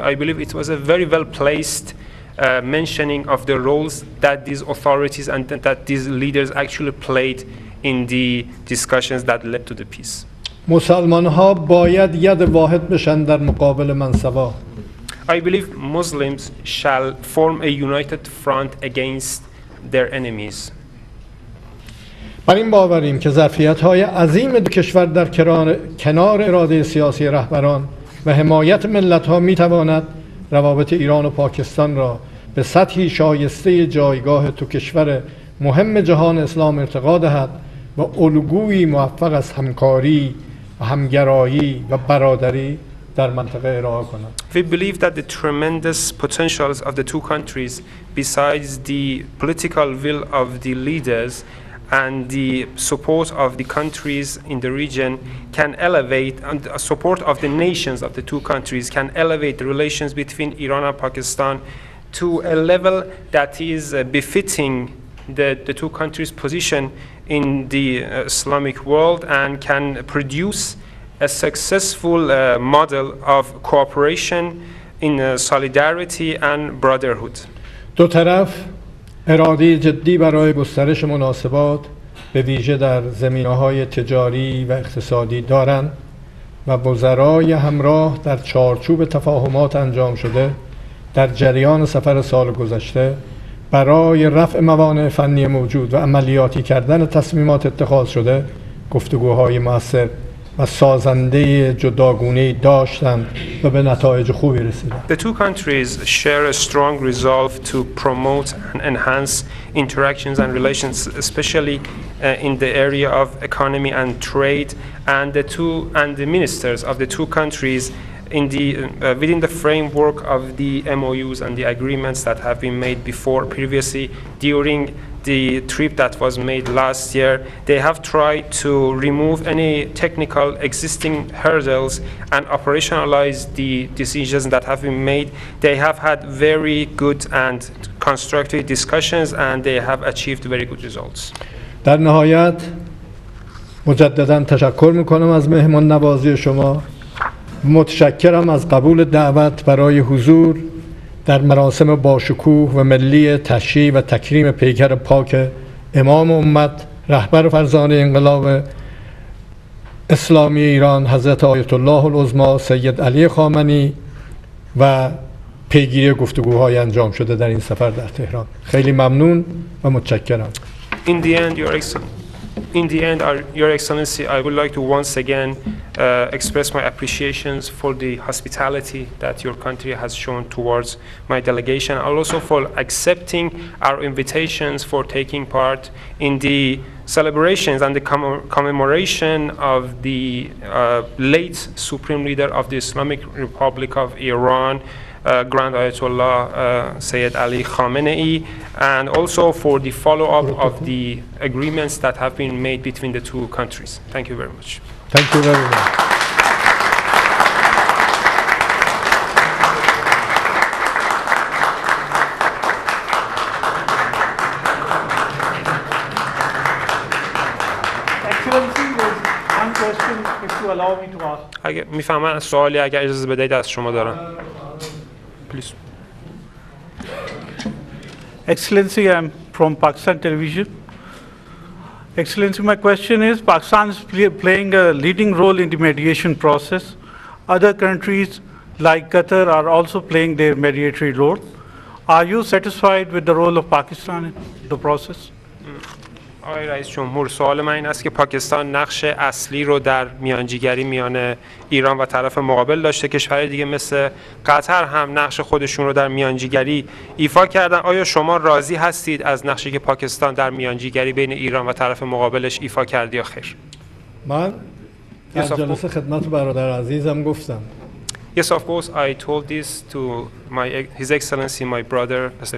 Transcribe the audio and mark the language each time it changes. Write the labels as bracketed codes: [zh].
[en] I believe it was a very well placed mentioning of the roles that these authorities and that these leaders actually played in the discussions that led to the peace. [fa] مسلمان‌ها باید ید واحد بشن در مقابل منصبا. [en] I believe Muslims shall form a united front against their enemies. [fa] بر این باوریم که ظرفیت‌های عظیم دو کشور در کنار اراده سیاسی رهبران و حمایت ملت‌ها می‌تواند روابط ایران و پاکستان را به سطحی شایسته جایگاه دو کشور مهم جهان اسلام ارتقا دهد و الگویی موفق از همکاری و همگرایی و برادری در منطقه ارائه کند. [en] We believe that the tremendous potentials of the two countries, besides the political will of the leaders and the support of the countries in the region, can elevate, and the support of the nations of the two countries can elevate the relations between Iran and Pakistan to a level that is befitting the two countries' position in the Islamic world and can produce a successful model of cooperation in solidarity and brotherhood. [fa] دو طرف اراده جدی برای گسترش مناسبات به ویژه در زمینه‌های تجاری و اقتصادی دارند و وزرای همراه در چارچوب تفاهمات انجام شده در جریان سفر سال گذشته برای رفع موانع فنی موجود و عملیاتی کردن تصمیمات اتخاذ شده گفتگوهای مؤثر و سازنده جداگونه‌ای داشتند و به نتایج خوبی رسیدند. [en] The two countries share a strong resolve to promote and enhance interactions and relations, especially in the area of economy and trade, and the ministers of the two countries within the framework of the MOUs and the agreements that have been made previously during the trip that was made last year. They have tried to remove any technical existing hurdles and operationalize the decisions that have been made. They have had very good and constructive discussions and they have achieved very good results. [fa] در نهایت مجددا تشکر میکنم از مهمان نوازی شما. متشکرم از قبول دعوت برای حضور در مراسم باشکوه و ملی تشییع و تکریم پیکر پاک امام امت رهبر فرزانه انقلاب اسلامی ایران حضرت آیت الله العظمی سید علی خامنه‌ای و پیگیری گفتگوهای انجام شده در این سفر در تهران. خیلی ممنون و متشکرم. [en] In the end, Your Excellency, I would like to once again express my appreciations for the hospitality that your country has shown towards my delegation, and also for accepting our invitations for taking part in the celebrations and the commemoration of the late Supreme Leader of the Islamic Republic of Iran, Grand Ayatollah Sayyid Ali Khamenei, and also for the follow-up of the agreements that have been made between the two countries. Thank you very much. Thank you very much. Excellency, there's one question if you allow me to ask. [fa] اگه میفهمن سوالی اگر اجازه بدهید از شما دارم. [en] Please. Excellency, I'm from Pakistan Television. Excellency, my question is, Pakistan is playing a leading role in the mediation process. Other countries like Qatar are also playing their mediatory role. Are you satisfied with the role of Pakistan in the process? [fa] آقای رئیس جمهور، سوال من این است که پاکستان نقش اصلی رو در میانجیگری میان ایران و طرف مقابل داشته، کشورهای دیگه مثل قطر هم نقش خودشون رو در میانجیگری ایفا کردن. آیا شما راضی هستید از نقشی که پاکستان در میانجیگری بین ایران و طرف مقابلش ایفا کرد یا خیر؟ من در جلسه خدمت برادر عزیزم گفتم. [en] Yes, of course, I told this to His Excellency, my brother, Mr.